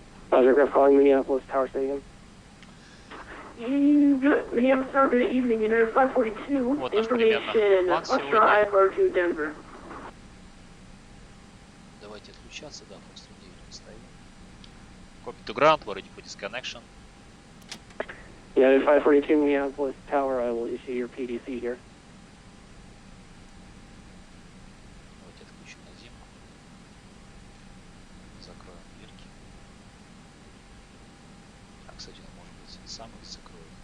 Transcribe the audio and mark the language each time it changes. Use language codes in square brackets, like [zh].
[en] Aircraft calling Minneapolis Tower Stadium. Good evening, United 542. [ru] Вот наш примерно план сегодня. [en] Denver. [ru] Давайте отключаться, да, просто 9 поставим. [en] Copy to ground, we're ready for disconnection. United 542 Minneapolis Tower, I will issue your PDC here. [ru] Давайте отключим на зиму. Закроем дверки. А, кстати, он, может быть, сам их закроет.